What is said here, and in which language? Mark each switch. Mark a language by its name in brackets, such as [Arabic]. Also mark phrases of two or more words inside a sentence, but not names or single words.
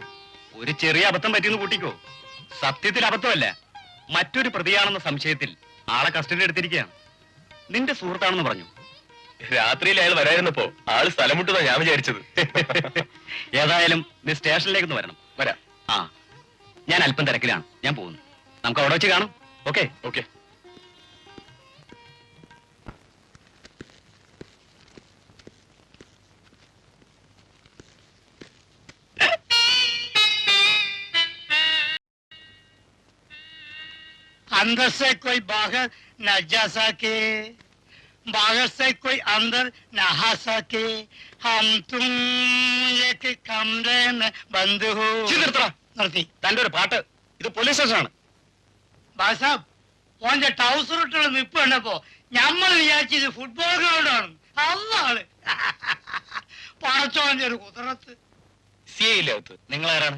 [Malayalam] ഒരു ചെറിയ അബദ്ധം പറ്റിയെന്ന് കൂട്ടിക്കോ. സത്യത്തിൽ അബദ്ധമല്ല, മറ്റൊരു പ്രതിയാണെന്ന സംശയത്തിൽ ആളെ കസ്റ്റഡി എടുത്തിരിക്കുകയാണ്. നിന്റെ സുഹൃത്താണെന്ന് പറഞ്ഞു. രാത്രിയിൽ അയാൾ വരായിരുന്നപ്പോ ആള് സ്ഥലം വിട്ടതാ ഞാൻ വിചാരിച്ചത്. ഏതായാലും നീ സ്റ്റേഷനിലേക്ക് ഒന്ന് വരണം. വരാം. ആ, ഞാൻ അല്പം തിരക്കിലാണ്, ഞാൻ പോകുന്നു. നമുക്ക് അവിടെ വെച്ച് കാണാം. ഓക്കെ? ഓക്കെ. [Hindi] अंदर से कोई बाहर न जा सके, बाहर से कोई अंदर न आ सके, हम तुम एक कमरे में बंद हो. [Malayalam] നിർത്തി. തന്റെ ഒരു പാട്ട്. ഇത് പോലീസ് സ്റ്റേഷനാണ്. ബാസാബ്, ഓന്റെ ടൗസർ ഇട്ടുള്ള നിപ്പ് കണ്ടപ്പോ ഞമ്മൾ വിചാരിച്ചത് [English] football ground. [Malayalam] അതാണ് പടച്ചോന്റെ ഒരു കുതിരത്ത്. സിഐ ഇല്ലേ അകത്ത്? നിങ്ങൾ ആരാണ്?